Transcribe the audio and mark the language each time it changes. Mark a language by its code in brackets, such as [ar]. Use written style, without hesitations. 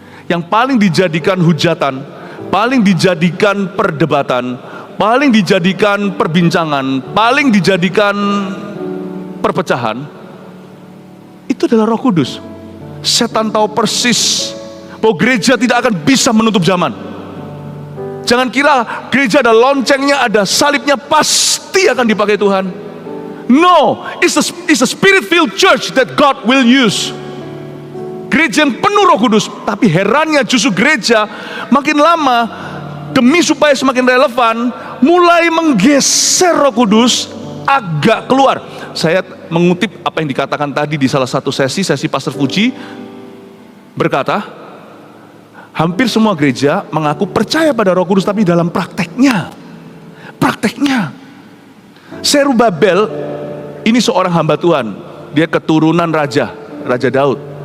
[id] Yang paling dijadikan hujatan, paling dijadikan perdebatan, paling dijadikan perbincangan, paling dijadikan perpecahan, itu adalah Roh Kudus. Setan tahu persis bahwa gereja tidak akan bisa menutup zaman. Jangan kira gereja ada loncengnya, ada salibnya, pasti akan dipakai Tuhan. [en] No, it's a spirit-filled church that God will use. [id] Gereja yang penuh Roh Kudus. Tapi herannya justru gereja makin lama, demi supaya semakin relevan, mulai menggeser Roh Kudus agak keluar. Saya mengutip apa yang dikatakan tadi di salah satu sesi Pastor Fuji, berkata, hampir semua gereja mengaku percaya pada Roh Kudus, tapi dalam prakteknya, Zerubabel ini seorang hamba Tuhan, dia keturunan Raja Daud.